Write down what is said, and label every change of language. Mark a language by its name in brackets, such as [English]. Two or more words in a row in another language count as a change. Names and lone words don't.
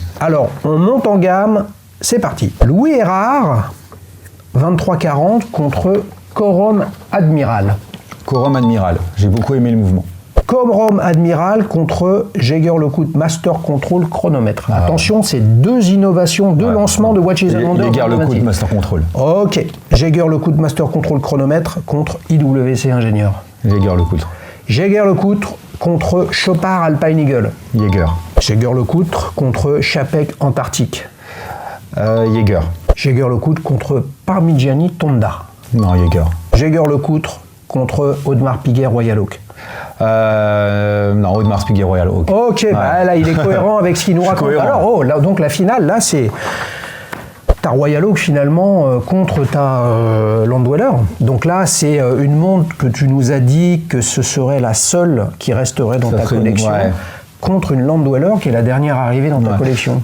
[French] Alors, on monte en gamme. C'est parti. Louis Erard, 2340 contre Corum Admiral. Corum Admiral. J'ai beaucoup aimé le mouvement. Corum Admiral contre Jaeger-LeCoultre Master Control chronomètre. Attention, c'est 2 innovations, 2 lancements de Watches and Wonders. Jaeger-LeCoultre Master Control. Ok. Jaeger-LeCoultre Master Control chronomètre contre IWC Ingénieur. Jaeger-LeCoultre. Jaeger-LeCoultre contre Chopard Alpine Eagle. Jaeger. Jaeger-LeCoultre contre Chapek Antarctique. Jaeger. Jaeger-LeCoultre contre Parmigiani Tonda. Non, Jaeger. Jaeger-LeCoultre contre Audemars Piguet Royal Oak. Non, Audemars Piguet Royal Oak. Ok, là il est cohérent avec ce qu'il nous raconte. Alors, là, donc la finale, là c'est ta Royal Oak finalement contre ta Landweller. Donc là c'est une montre que tu nous as dit que ce serait la seule qui resterait dans ta collection. Contre une Landweller qui est la dernière arrivée dans ta collection.